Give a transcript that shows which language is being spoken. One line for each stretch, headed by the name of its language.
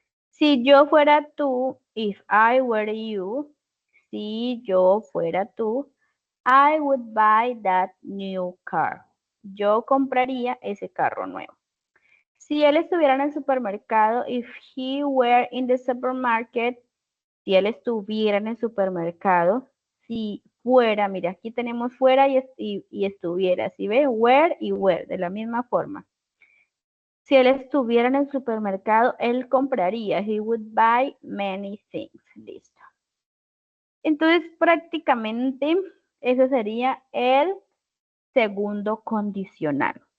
Spanish: Si yo fuera tú,
English: if I were you,
Spanish: si yo fuera tú,
English: I would buy that new car.
Spanish: Yo compraría ese carro nuevo. Si él estuviera en el supermercado,
English: if he were in the supermarket,
Spanish: si él estuviera en el supermercado, si fuera, mira, aquí tenemos fuera y estuviera, ¿sí ve? Were y were, de la misma forma. Si él estuviera en el supermercado, él compraría.
English: He would buy many things.
Spanish: Listo. Entonces, prácticamente, ese sería el segundo condicional.